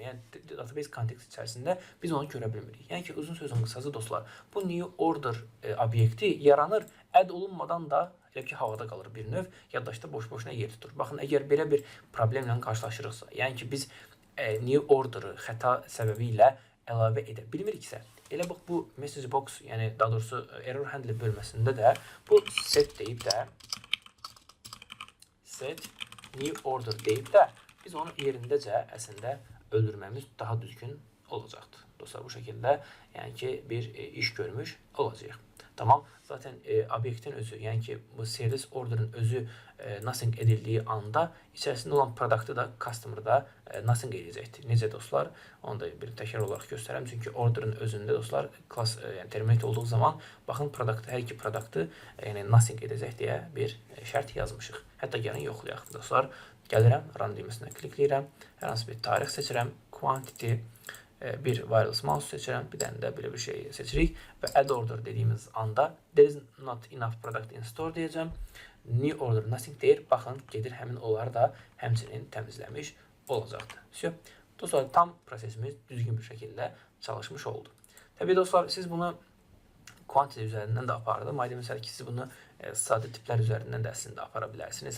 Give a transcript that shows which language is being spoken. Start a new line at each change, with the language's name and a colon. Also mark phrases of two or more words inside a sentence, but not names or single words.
Azerbaijani: Yəni database kontekst içərisində biz onu görə bilmirik. Yəni ki uzun sözün qısası dostlar, bu
English: new order
Azerbaijani: obyekti yaranır, add olunmadan da elə ki havada qalır bir növ, yaddaşda boş-boşuna yer tutur. Baxın, əgər belə bir problemlə qarşılaşırıqsa, yəni ki biz
English: new order-ı
Azerbaijani: xəta səbəbi ilə əlavə edə bilmiriksə, elə bax bu
English: message box,
Azerbaijani: yəni daha doğrusu
English: error handler
Azerbaijani: bölməsində də bu set deyib də
English: set new order
Azerbaijani: deyib də biz onu yerindəcə əslində öldürməmiz daha düzgün olacaqdır. Dostlar, bu şəkildə yəni ki bir iş görmüş olacaq. Tamam. Zaten obyektin özü, yəni ki bu
English: service order'ın
Azerbaijani: özü nothing edildiyi anda içərisində olan product'ı da customer'da nothing edəcəkdir. Necə dostlar? Onu da bir təkrar olaraq göstərəm. Çünki order'ın özündə dostlar class yəni terminate olduğu zaman baxın product'ı, hər iki product'ı yəni nothing edəcək deyə bir şərt yazmışıq. Hətta gəlin yoxlayaq dostlar. Gəlirəm, run düyməsindən klikləyirəm. Hər hansı bir tarix seçirəm. Quantity bir wireless mouse seçirəm, bir dənə də belə bir şey seçirik və
English: add order
Azerbaijani: dediyimiz anda
English: there is not enough product in store
Azerbaijani: deyəcəm.
English: New order nothing
Azerbaijani: deyir. Baxın, gedir həmin onları da həmçinin təmizləmiş olacaqdır. Dostlar, tam prosesimiz düzgün bir şəkildə çalışmış oldu. Təbii dostlar, siz bunu quantity üzərindən də apardım. Aydın məsələ ki, siz bunu sadə tiplər üzərindən də əslində apara bilərsiniz.